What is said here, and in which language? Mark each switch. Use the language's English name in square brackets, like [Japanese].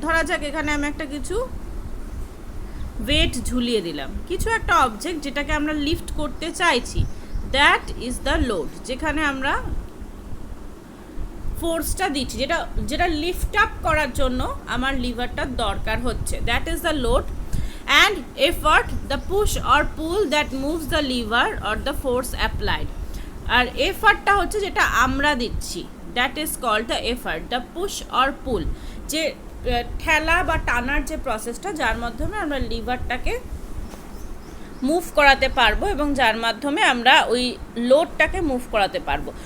[Bangla] ধরা যাক এখানে আমি একটা কিছু ওয়েট ঝুলিয়ে দিলাম, কিছু একটা অবজেক্ট যেটাকে আমরা লিফট করতে চাইছি, [English] that is the load, [Bangla] যেখানে আমরা ফোর্সটা দিচ্ছি, যেটা লিফট আপ করার জন্য আমার লিভারটার দরকার হচ্ছে, that is the load. [English] and effort the push or pull that moves the lever or the force applied. [Bangla] আর এফার্টটা হচ্ছে যেটা আমরা দিচ্ছি, [English] that is called the effort, the push or pull, [Bangla] যে ঠেলা বা টানার যে প্রসেসটা যার মাধ্যমে আমরা লিভারটাকে মুভ করাতে পারবো এবং যার মাধ্যমে আমরা ওই লোডটাকে মুভ করাতে পারবো।